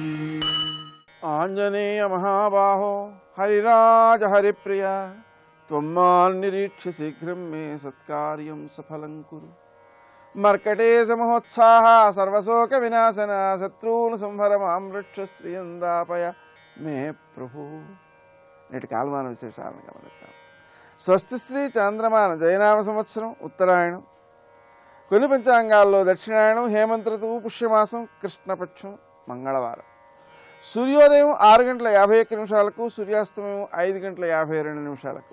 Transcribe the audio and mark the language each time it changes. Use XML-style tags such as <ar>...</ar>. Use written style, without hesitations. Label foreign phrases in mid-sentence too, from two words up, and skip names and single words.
<sa>आञ्जनेय महाबाहो हरिराज हरिप्रिय त्वं मान्निरीक्ष्य शीघ्रं मे सत्कार्यं सफलं कुरु। मर्कटेश महोत्साह सर्वशोकविनाशन शत्रून् संहर मां रक्ष श्रियंदापय मे प्रभु।</sa> <te>నేటి కాలమాన విశేషాలను గమనిద్దాం. స్వస్తి శ్రీ చాంద్రమాన జయనామ సంవత్సరం ఉత్తరాయణం, కొన్ని పంచాంగాల్లో దక్షిణాయనం, హేమంత ఋతువు, పుష్యమాసం, కృష్ణపక్షం, మంగళవారం. సూర్యోదయం 6 గంటల 51 నిమిషాలకు, సూర్యాస్తమయం 5 గంటల 52 నిమిషాలకు.</te>